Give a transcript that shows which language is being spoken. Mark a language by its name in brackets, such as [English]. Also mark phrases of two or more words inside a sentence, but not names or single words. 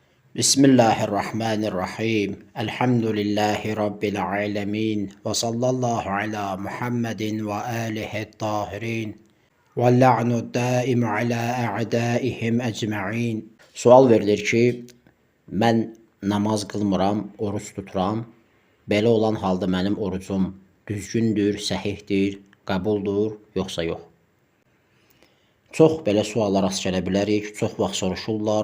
[Arabic] بسم الله الرحمن الرحيم. الحمد لله رب العالمين. وصلى الله على محمد وآله الطاهرين. ولعن دائم على أعدائهم أجمعين. [Azerbaijani] Sual verilir ki, mən namaz qılmıram, oruç tuturam. Belə olan halda mənim orucum düzgündür, səhihdir, qəbuldur, yoxsa yox? Çox belə suallar rast gələ bilərik, çox vaxt soruşurlar.